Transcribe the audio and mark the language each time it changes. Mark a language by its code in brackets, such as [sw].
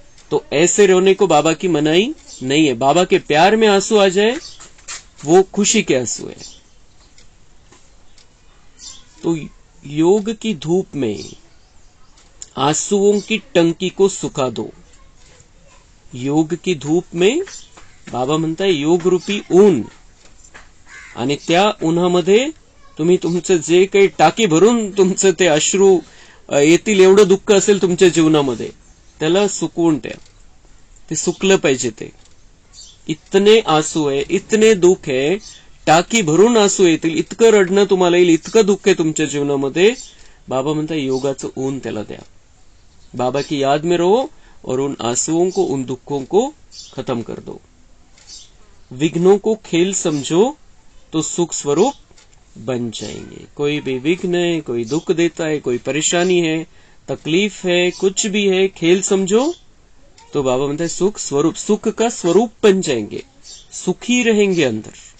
[hi] तो ऐसे रोने को बाबा की मनाही नहीं है। बाबा के प्यार में आंसू आ जाए वो खुशी के आंसू है। तो योग की धूप में आंसुओं की टंकी को सुखा दो। [mr] योग की धूप में बाबा म्हणताय योग रूपी ऊन, आणि त्या उन्हामध्ये तुम्ही तुमचं जे काही टाकी भरून तुमचं ते अश्रू येतील एवढं दुःख असेल तुमच्या जीवनामध्ये, त्याला सुकवून ठेवा। ते सुकलं पाहिजे। ते इतने आंसू आहे, इतने दुःख आहे, टाकी भरून आंसू येतील, इतकं रडणं तुम्हाला येईल, इतकं दुःख आहे तुमच्या जीवनामध्ये। बाबा म्हणतात योगाचं ऊन त्याला द्या। [hi] बाबा की याद में रहो और उन आंसुओं को, उन दुखों को खत्म कर दो। विघ्नों को खेल समझो तो सुख स्वरूप बन जाएंगे। कोई भी विघ्न है, कोई दुख देता है, कोई परेशानी है, तकलीफ है, कुछ भी है, खेल समझो तो [mr] बाबा म्हणते [hi] हैं सुख स्वरूप, सुख का स्वरूप बन जाएंगे, सुखी रहेंगे अंदर।